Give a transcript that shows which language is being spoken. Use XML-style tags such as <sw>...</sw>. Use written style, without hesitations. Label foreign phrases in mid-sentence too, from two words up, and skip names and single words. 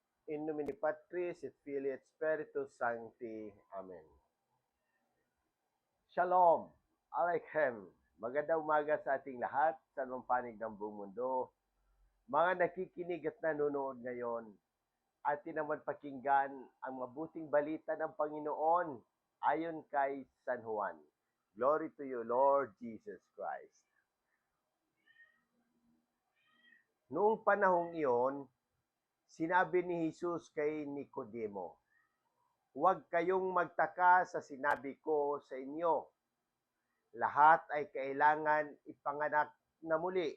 <la>In nomine Patris et Filii et Spiritus Sancti.</la> <he>Amen. Shalom, Aleichem.</he> <tl>Magandang umaga sa ating lahat sa anumang panig ng buong mundo. Mga nakikinig at nanonood ngayon, atin naman pakinggan ang mabuting balita ng Panginoon ayon kay San Juan.</tl> <en>Glory to you, Lord Jesus Christ.</en> <tl>Noong panahong iyon, sinabi ni Jesus kay Nicodemo, "Huwag kayong magtaka sa sinabi ko sa inyo. Lahat ay kailangan ipanganak na muli.</tl>